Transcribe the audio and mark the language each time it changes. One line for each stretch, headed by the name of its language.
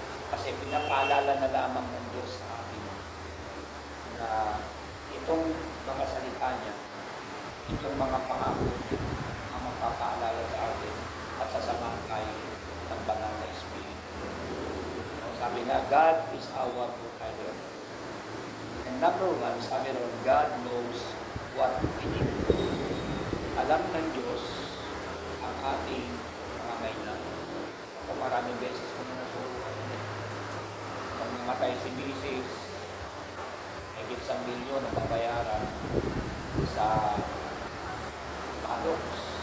Filipino: Kasi pinapaalala na lamang ng Diyos sa atin na itong mga salita niya, itong mga pangako niya, ang magpapaalala sa atin at sasamahan tayo ng banal na Espiritu. Sabi nga,
English: God is our provider. And number one,
Filipino: sabi ron,
English: God knows what we need.
Filipino: Alam ng Diyos ang ating mga kailangan. Ako maraming beses ko na nasuruhan. Nang namatay si Mrs., higit 1 milyon na babayaran sa Malox.